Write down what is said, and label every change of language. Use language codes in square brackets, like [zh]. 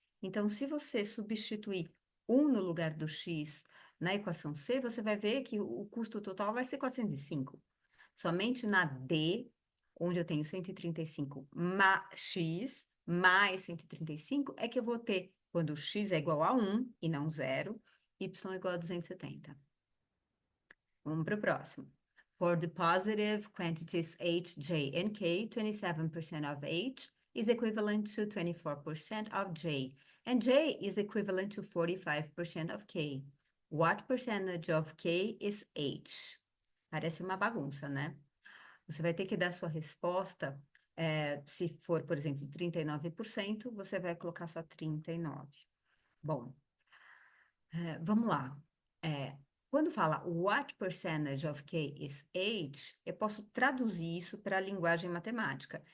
[pt] Então, se você substituir 1 no lugar do x na equação C, você vai ver que o custo total vai ser 405. Somente na D, onde eu tenho 135 x mais 135, é que eu vou ter, quando x é igual a 1 e não 0, y igual a 270. Vamos para o próximo. [en] For the positive quantities h, j, and k, 27% of h is equivalent to 24% of j, and j is equivalent to 45% of k. What percentage of k is h? [pt] Parece uma bagunça, né? Você vai ter que dar sua resposta, se for, por exemplo, 39%, você vai colocar só 39%. Bom, vamos lá. Quando fala [en] what percentage of k is h, [pt] eu posso traduzir isso para a linguagem matemática.